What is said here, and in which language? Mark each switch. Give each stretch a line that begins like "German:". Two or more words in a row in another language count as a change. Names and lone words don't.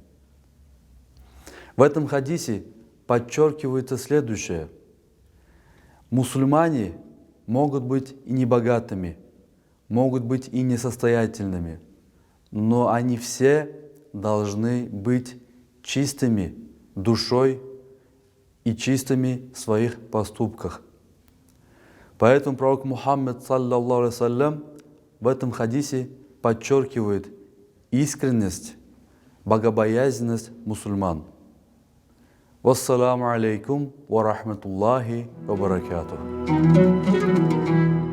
Russian: В этом хадисе подчеркивается следующее: мусульмане могут быть и небогатыми, могут быть и несостоятельными, но они все должны быть чистыми душой и чистыми в своих поступках. Поэтому пророк Мухаммад
Arabic: صلى الله عليه سلم
Russian: в этом хадисе подчеркивает искренность, богобоязненность мусульман.
Arabic: والسلام عليكم ورحمة الله وبركاته.